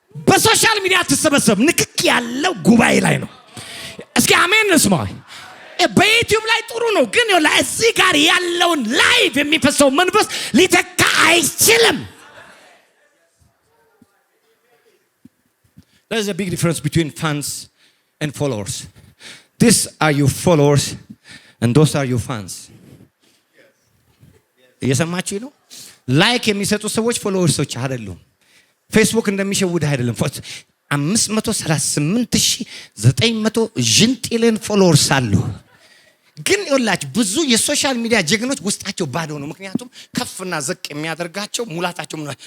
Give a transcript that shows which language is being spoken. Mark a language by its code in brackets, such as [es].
[am] በሶሻል ሚዲያ አትሰበሰብ፣ ንክክ ያለው ጉባኤ ላይ ነው። እስኪ አሜን እንስማ። በዩቲዩብ ላይ ጥሩ ነው፣ ግን እዚህ ጋር ያለውን ላይቭ የሚፈሰው መንፈስ ሊተካ አይችልም። [en] There's a big difference between fans and followers. These are your followers and those are your fans. [am] እየሰማችሁ ነው? ላይክ የሚሰጡ ሰዎች ፎሎወርሶች አይደሉም። ፌስቡክ እንደሚሸውድ አይደለም። 538,900 ጅንጢልን ፎሎወርስ አሉ። ግን ይኸውላችሁ ብዙ የሶሻል ሚዲያ ጀግኖች ውስጣቸው ባዶ ነው። ምክንያቱም ከፍና ዘቅ የሚያደርጋቸው ሙላታቸው ምን